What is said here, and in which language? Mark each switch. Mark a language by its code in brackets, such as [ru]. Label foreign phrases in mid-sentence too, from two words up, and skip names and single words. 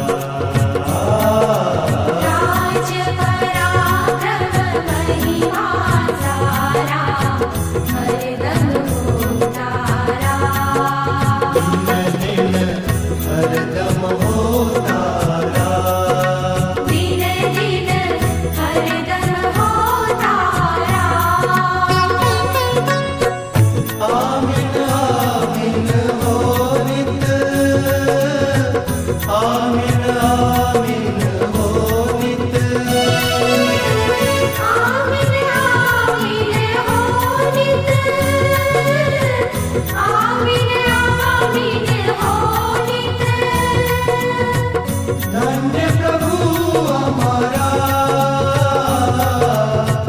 [gu] રાજ્ય પરાક્રમ મહિમા સારા હરદમ તારા દિન હરદમ હો તારા દિન દિન હરદમ હો તારા આમીન આમીન હો નિત આમીન આમીન હો નિત આમીન આમીન હો નિત આમીન આમીન હો નિત [hi] धन्य प्रभु हमारा